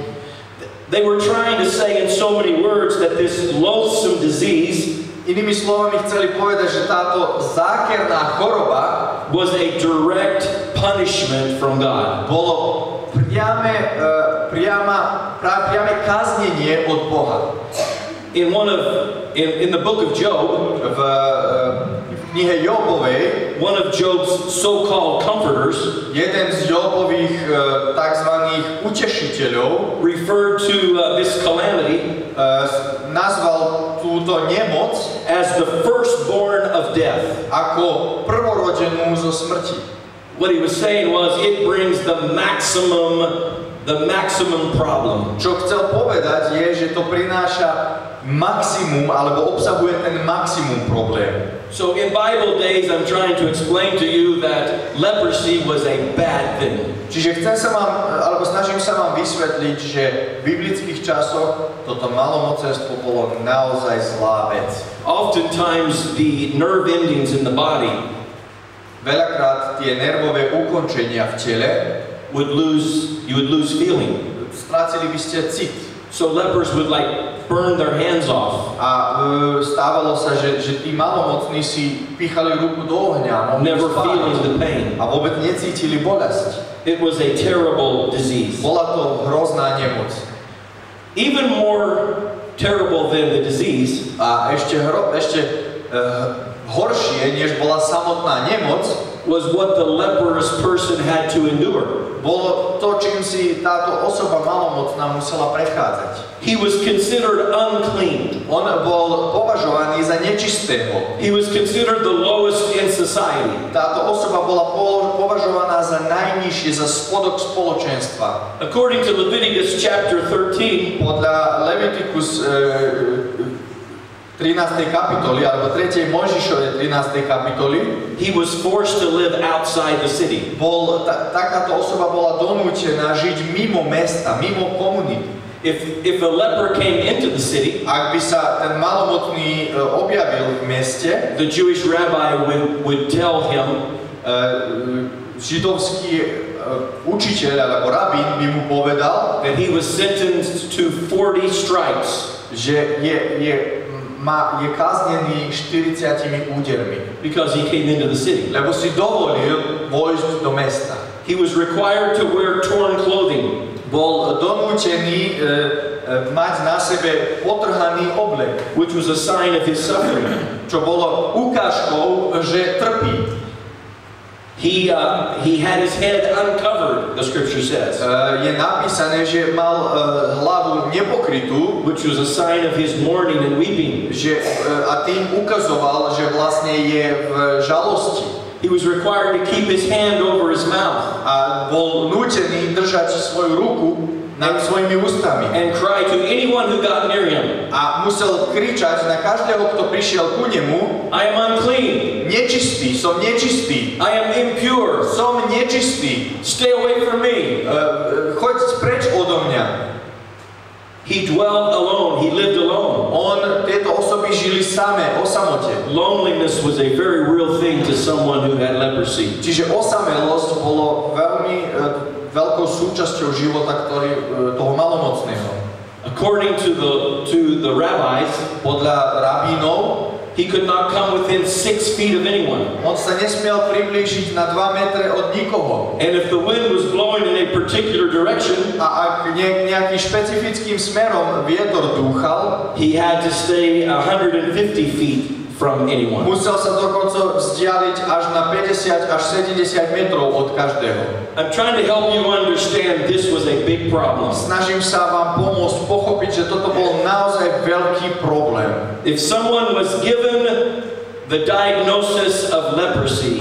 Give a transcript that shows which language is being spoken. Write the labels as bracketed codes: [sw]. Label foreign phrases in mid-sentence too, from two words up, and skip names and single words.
[en] They were trying to say in so many words that this loathsome disease [sk] Inými slovami chceli povedať, že táto zákerná choroba [en] was a direct punishment from God. [sk] bolo priame kaznenie od Boha. [en] In the book of Job, [sk] V knihe Jobovej [en] one of Job's so-called comforters [sk] jeden z Jobových takzvaných utešiteľov [en] referred to this calamity [sk] nazval túto nemoc [en] as the firstborn of death. [sk] ako prvorodenú zo smrti. [en] What he was saying was it brings the maximum problem. [sk] Čo chcel povedať je, že to prináša maximum alebo obsahuje ten maximum problém. [en] So in Bible days, I'm trying to explain to you that leprosy was a bad thing. [sk] Čiže snažím sa vám vysvetliť, že v biblických časoch toto malomocenstvo bolo naozaj zlá vec. [en] Oftentimes, the nerve endings in the body [sk] Veľakrát tie nervové ukončenia v tele [en] you would lose feeling. [sk] strácili by ste cit. [en] So lepers would burn their hands off. [sk] A stávalo sa, že tí malomocní si píchali ruku do ohňa, [en] Never feeling the pain. [sk] a vôbec necítili bolesť. [en] It was a terrible disease. [sk] Bola to hrozná nemoc. [en] Even more terrible than the disease [sk] A ešte horšie, než bola samotná nemoc, [en] was what the leprous person had to endure. [sk] bolo to, čím si táto osoba malomocná musela prechádzať. [en] He was considered unclean. [sk] On bol považovaný za nečistého. [en] He was considered the lowest in society. [sk] Táto osoba bola považovaná za najnižšie, za spodok spoločenstva. [en] According to Leviticus chapter 13, [sk] podľa Leviticus 13. kapitoly, alebo 3. Mojžišovej 13. kapitoly, [en] he was forced to live outside the city. [sk] Takáto osoba bola donútená žiť mimo mesta, mimo komunity. [en] If a leper came into the city, [sk] ak by sa ten malomocný objavil v meste, [en] the Jewish rabbi would tell him, [sk] židovský učiteľ alebo rabín by mu povedal, [en] that he was sentenced to 40 stripes, [sk] že je káznený 40 údermi, [en] because he came into the city. [sk] Lebo si dovolil vojsť do mesta. [en] He was required to wear torn clothing. [sk] Bol donútený mať na sebe potrhaný oblek, [en] which was a sign of his suffering. [sk] Čo bolo ukážkou, že trpí. [en] He had his head uncovered, the scripture says. [sk] Je napísané, že mal hlavu nepokrytú, [en] which was a sign of his mourning and weeping. [sk] A tým ukazoval, že vlastne je v žalosti. [en] He was required to keep his hand over his mouth. [sk] A bol nútený držať svoju ruku nad svojimi ústami. [en] And cry to anyone who got near him. [sk] A musel kričať na každého, kto prišiel ku nemu: [en] I am unclean. [sk] Nečistý, som nečistý. [en] I am impure. [sk] Som nečistý. [en] Stay away from me. [sk] Choď preč odo mňa. [en] He dwelled alone. He lived alone. [sk] Tieto osoby žili samé, o samote. [en] Loneliness was a very real thing to someone who had leprosy. [sk] Čiže osamelosť bolo veľmi veľkou súčasťou života toho malomocného. [en] According to the rabbis, [sk] podľa rabínov, [en] he could not come within 6 feet of anyone. [sk] On sa nesmiel priblížiť na 2 metre od nikoho. [en] And if the wind was blowing in a particular direction, [sk] a ak nejakým špecifickým smerom vietor dúchal, [en] he had to stay 150 feet from anyone. [sk] Musel sa dokonca vzdialiť až na 50 až 70 metrov od každého. [en] I'm trying to help you understand this was a big problem. [sk] Snažím sa vám pomôcť pochopiť, že toto bol naozaj veľký problém. [en] If someone was given the diagnosis of leprosy,